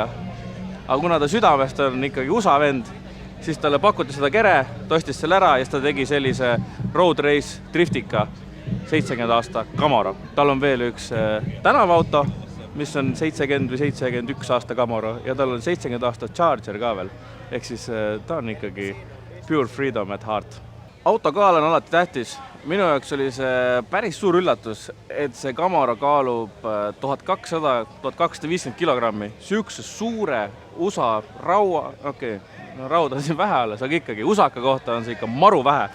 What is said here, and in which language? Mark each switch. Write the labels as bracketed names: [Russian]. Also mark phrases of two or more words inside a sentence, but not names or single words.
[Estonian] Aga kuna ta südamest on ikkagi USA vend, siis talle pakuti seda kere, ta ostis selle ära ja siis ta tegi sellise [English] road race [Estonian] driftika 70 aasta Camaro. Tal on veel üks tänavaauto, mis on 70 või 71 aasta Camaro ja tal on 70 aasta Charger ka veel. ehk siis ta on ikkagi [English] pure freedom at heart. [Estonian] Auto kaal on alati tähtis. Minu jaoks oli see päris suur üllatus, et see Camaro kaalub 1200–1250 kilogrammi. Sihukese suure USA raua, rauda on siin vähe alles, aga ikkagi usaka kohta on see ikka maru vähe.